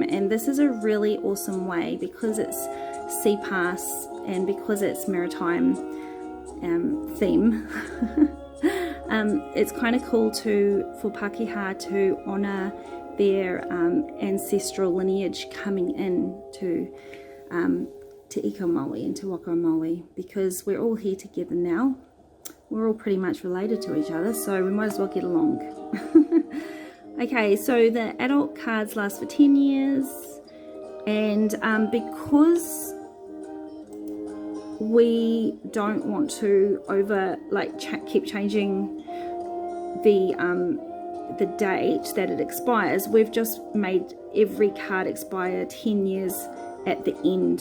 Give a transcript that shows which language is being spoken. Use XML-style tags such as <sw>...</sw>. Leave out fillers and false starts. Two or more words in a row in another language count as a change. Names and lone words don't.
<en>And this is a really awesome way, because it's sea pass and because it's maritime theme. It's kind of cool for Pakiha to honour their ancestral lineage coming in to Te-Ika-A-Maui and Te-Waka-A-Maui, because we're all here together now. We're all pretty much related to each other, so we might as well get along. Okay, so the adult cards last for 10 years, and because we don't want to keep changing the date that it expires, we've just made every card expire 10 years at the end.</en>